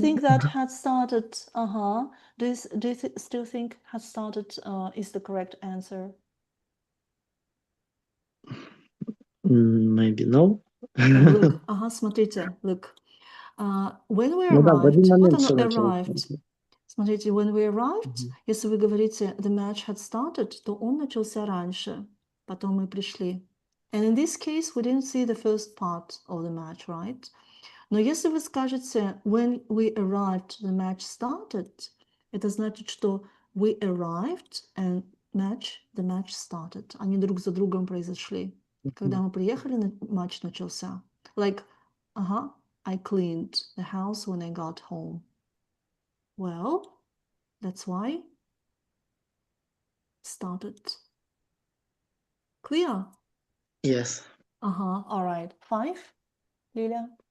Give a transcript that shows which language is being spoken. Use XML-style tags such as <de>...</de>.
<en>think that had started? Do you still think had started is the correct answer? Maybe no. Look,</en> <ru>смотрите,</ru> <en>look. When we</en> <ru>Ну да, в один arrived, вот момент оно все началось.</ru> <en>arrived.</en> <ru>Смотрите,</ru> <en>when we arrived,</en> <ru>если вы говорите</ru> <en>the match had started,</en> <ru>то он начался раньше, потом мы пришли.</ru> <en>And in this case, we didn't see the first part of the match, right?</en> <ru>Но если вы скажете</ru> <en>when we arrived, the match started,</en> <ru>это значит, что</ru> <en>we arrived and the match started.</en> <ru>Они друг за другом произошли. Когда мы приехали, матч начался.</ru> <en>Like, I cleaned the house when I got home. Well, that's why started. Clear? Yes. All right. 5, Lilia?</en>